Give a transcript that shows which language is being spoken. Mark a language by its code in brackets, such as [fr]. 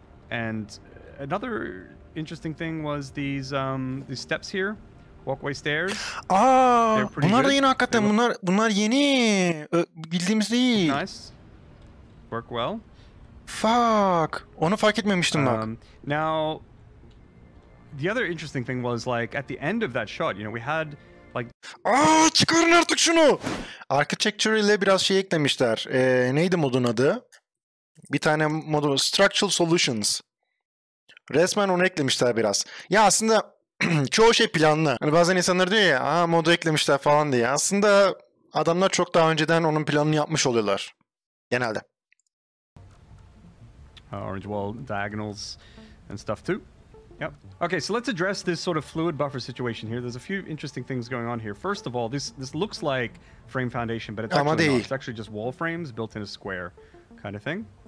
[en] And another interesting thing was these steps here, walkway stairs. [tr] Bunlar da yeni hakikaten. Bunlar yeni. Bildiğimiz değil. [en] Nice. Work well. Fuck. [tr] Onu fark etmemiştim bak. [en] Now, the other interesting thing was like at the end of that shot, we had like. [tr] Çıkarın artık şunu. Architecture ile biraz şey eklemişler. Neydi modun adı? Bir tane modu, Structural Solutions. Resmen onu eklemişler biraz. Ya aslında çoğu şey planlı. Hani bazen insanlar diyor ya, modu eklemişler falan diye. Aslında adamlar çok daha önceden onun planını yapmış oluyorlar. Genelde. [en] Orange wall diagonals and stuff too. Yep. Okay, so let's address this sort of fluid buffer situation here. There's a few interesting things going on here. First of all, this looks like frame foundation, but it's actually not. It's actually just wall frames built in a square kind of thing.